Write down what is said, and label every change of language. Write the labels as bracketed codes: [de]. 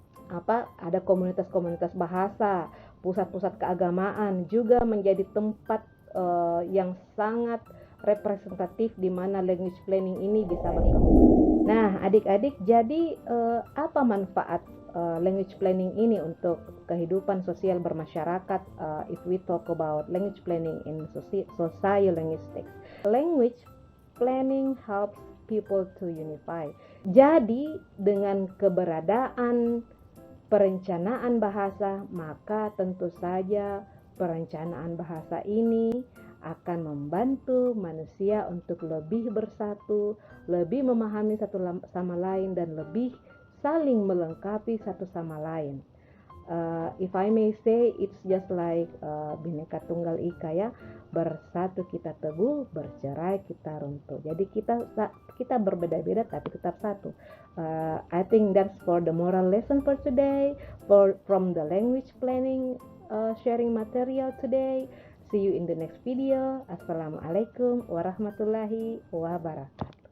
[id] Ada komunitas-komunitas bahasa, pusat-pusat keagamaan juga menjadi tempat yang sangat representatif di mana language planning ini bisa berkembang. Nah, adik-adik, jadi apa manfaat language planning ini untuk kehidupan sosial bermasyarakat? [en] If we talk about language planning in sociolinguistics, language planning helps people to unify. [id] Jadi dengan keberadaan perencanaan bahasa, maka tentu saja perencanaan bahasa ini akan membantu manusia untuk lebih bersatu, lebih memahami satu sama lain, dan lebih saling melengkapi satu sama lain. [en] If I may say, it's just like Bhinneka Tunggal Ika ya. [id] bersatu kita teguh, bercerai kita runtuh. Jadi kita berbeda-beda tapi tetap satu. [en] I think that's for the moral lesson for today, from the language planning sharing material today. See you in the next video. [ar] Assalamualaikum warahmatullahi wabarakatuh.